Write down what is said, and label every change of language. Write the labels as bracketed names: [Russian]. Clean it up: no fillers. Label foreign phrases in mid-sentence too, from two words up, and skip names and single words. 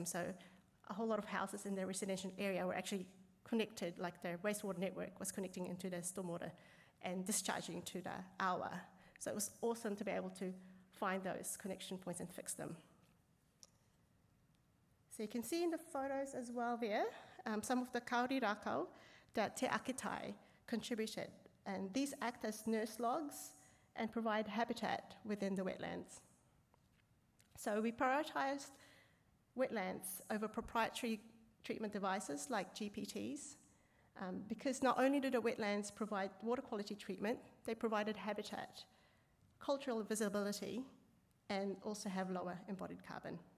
[English] So a whole lot of houses in the residential area were actually connected, like their wastewater network was connecting into the stormwater and discharging to the Awa. So it was awesome to be able to find those connection points and fix them. So you can see in the photos as well there, some of the [Māori] kauri rākau [English] that Te Akitai contributed. And these act as nurse logs and provide habitat within the wetlands. So we prioritized wetlands over proprietary treatment devices like GPTs, because not only do the wetlands provide water quality treatment, they provided habitat, cultural visibility, and also have lower embodied carbon.